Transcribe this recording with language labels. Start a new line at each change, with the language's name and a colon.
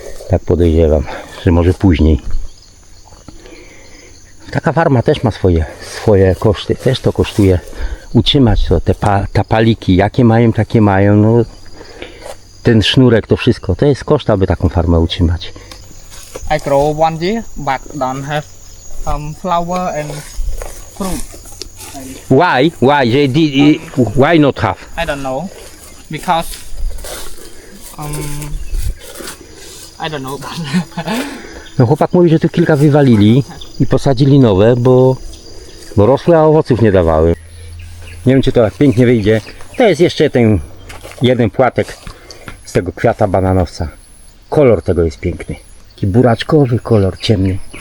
Polish: Tak podejrzewam, że może później. Taka farma też ma swoje koszty. Też to kosztuje utrzymać to, te tapaliki, jakie mają, takie mają. No, ten sznurek, to wszystko, to jest koszt, aby taką farmę utrzymać.
English: I grow 1 year but don't have flower and fruit. Why? Why not have? I don't know because I don't know.
Polish: No chłopak mówi, że tu kilka wywalili i posadzili nowe, bo rosły, a owoców nie dawały. Nie wiem, czy to tak pięknie wyjdzie. To jest jeszcze ten jeden płatek z tego kwiata bananowca. Kolor tego jest piękny. Taki buraczkowy kolor, ciemny.